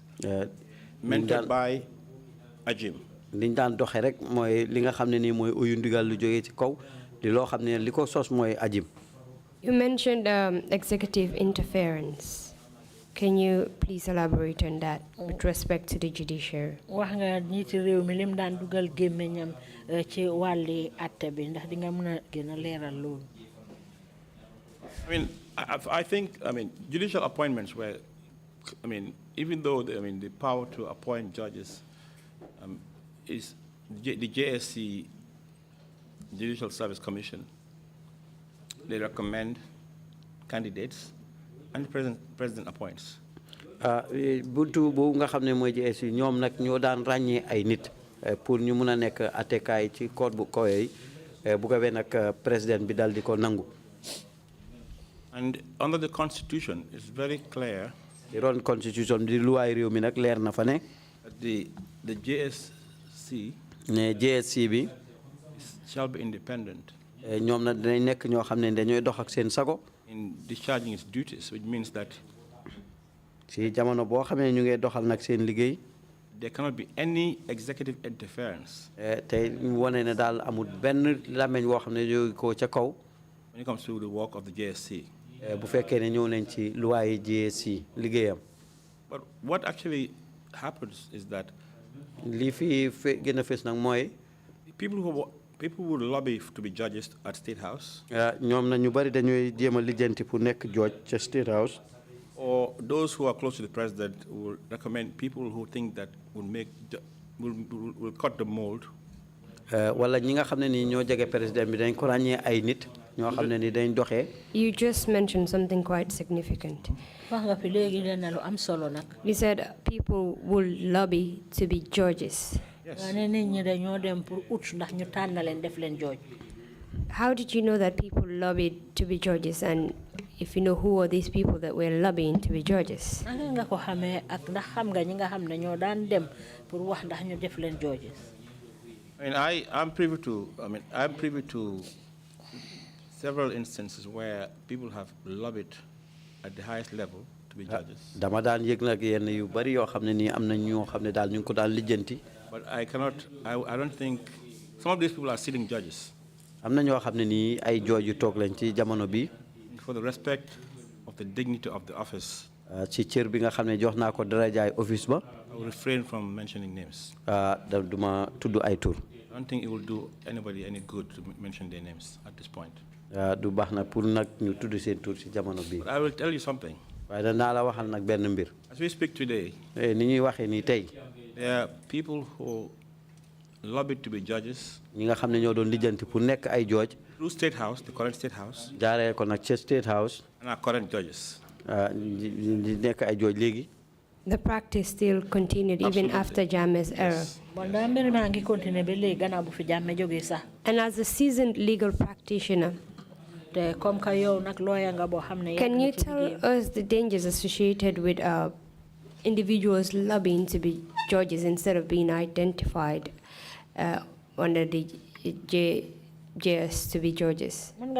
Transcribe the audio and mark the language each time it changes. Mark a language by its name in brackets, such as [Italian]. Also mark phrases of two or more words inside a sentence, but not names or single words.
[English] Mentored by Ajim. [Wolof] liñ daan doxee rek mooy li nga xam ne nii mooy uyu ndigal lu jógee ci kaw di loo xam ne li ko sos mooy Ajim. [English] You mentioned executive interference. Can you please elaborate on that with respect to the judiciary? [Wolof] wax nga njiiti réew mi lim daan dugal gémmiñam ci wàlli atte bi ndax di nga mën a gën a leeral loolu. [English] I think judicial appointments were, even though the power to appoint judges is the JSC, Judicial Service Commission. They recommend candidates, and the president appoints. [Wolof] buntu boobu nga xam ne mooy JSC ñoom nag ñoo daan ràññee ay nit pour ñu mun a nekk attekaay ci court bu kawe yi bu ko wee nag président bi dal di ko nangu. [English] And under the constitution, it's very clear. [Wolof] The ron constitution di luwaay réew mi nag leer na fa ne. [English] The JSC. [Wolof] ne JSC bi. [English] shall be independent. [Wolof] ñoom nag dinañ nekk ñoo xam ne dañooy dox ak seen sago. [English] In discharging its duties, which means that. [Wolof] si jamono boo xamee ñu ngi doxal nag seen liggéey. [English] There cannot be any executive interference. [Wolof] te wane ne daal amul benn lameñ woo xam ne jóge ko ca kaw. [English] When it comes to the work of the JSC. [Wolof] bu fekkee ne ñëw nañ ci loi GSC liggéeyam. [English] But what actually happens is that [Wolof] lii fi gën a fës nag mooy [English] people who lobby to be judges at State House. [Wolof] ñoom na ñu bari dañuy jéem a lijjanti pour nekk judge ca State House. [English] Or those who are close to the president will recommend people who think that will cut the mold. [Wolof] Wala ñi nga xam ne ni ñoo jege président bi dañ ko ràññee ay nit ñoo xam ne ni dañ doxee. [English] You just mentioned something quite significant. [Wolof] wax nga fi léegi leen na lu am solo nag. [English] You said people will lobby to be judges. Yes. [Wolof] ne nit ñi dañoo dem pour ut ndax ñu tànn leen def leen judge. [English] How did you know that people lobbied to be judges, and if you know who are these people that were lobbying to be judges? [Wolof] naka nga ko xamee ak ndax xam nga ñi nga xam ne ñoo daan dem pour wax ndax ñu def leen judges. [English] I'm privy to several instances where people have lobbied at the highest level to be judges. [Wolof] Dama daan yëg nag yenn yu bari yoo xam ne nii am na ñoo xam ne daal ñu ngi ko daan lijjanti. [English] But I don't think some of these people are sitting judges. [Wolof] Am na ñoo xam ne nii ay jooj yu toog lañ ci jamono bi. [English] For the respect of the dignity of the office. [Wolof] Ci cër bi nga xam ne jox naa ko darajaay office ba. [English] I will refrain from mentioning names. [Wolof] Duma tudd ay tur. [English] I don't think it will do anybody any good to mention their names at this point. [Wolof] Du baax na pour nag ñu tudd seen tur ci jamono bi. [English] But I will tell you something. [Wolof] waaye danaa la waxal nag benn mbir. [English] As we speak today, [Wolof] ni ñuy waxee nii tey. [English] there are people who lobbied to be judges. [Wolof] ñi nga xam ne ñoo doon lijjanti pour nekk ay judge. [English] Through State House, the current State House. [Wolof] jaaree ko nag ca State House. [English] And our current judges. [Wolof] di nekk ay judge léegi. [English] The practice still continued even after Jammeh's era. And as a seasoned legal practitioner, can you tell us the dangers associated with individuals lobbying to be judges instead of being identified under the JS to be judges?